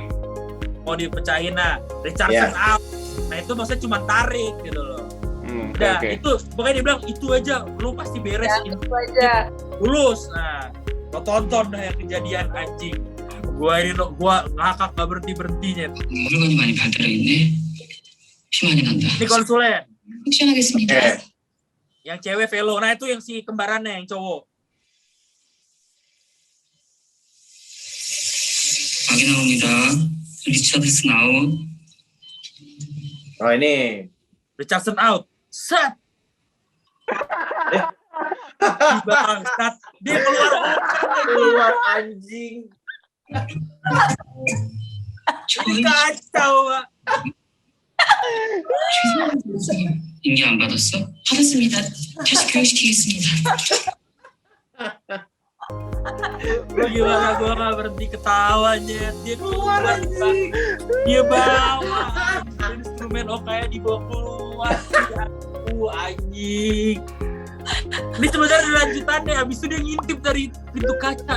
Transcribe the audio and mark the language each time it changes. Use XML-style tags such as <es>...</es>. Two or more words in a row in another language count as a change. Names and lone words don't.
<id>mau dipecahin. Nah, Richardson out. Nah itu maksudnya cuma tarik gitu loh. Udah Oke. itu pokoknya dia bilang itu aja, lu pasti beres Ya, ini itu aja. lulus. Nah, lo tonton dah yang kejadian anjing. Gua ngakak gak berhentinya.</id> <ko>혈관이 많이 발달해 있네. 피 많이 난다.</ko> <id>Ini konsulen,</id> <ko>픽션하겠습니다.</ko> <id>yang cewek velo. Nah itu yang si kembarannya yang cowok.</id> <ko>아기 나옵니다. 리차드슨 아웃.</ko> <id>Oh, ini. Richardson out. Set. Bangsat. Dia Keluar anjing. Ini kacau, Pak.</id> <ko>죄송합니다, 선생님. 인기 안 받았어? 받았습니다. 다시 교육시키겠습니다.</ko> <id>Gimana gue gak berhenti ketawanya. Dia keluar anjing. Dia bawa instrumen Okaya dibawa keluar. Anjing. Ini sebenarnya lanjutannya. Habis itu dia ngintip dari pintu kaca.</id>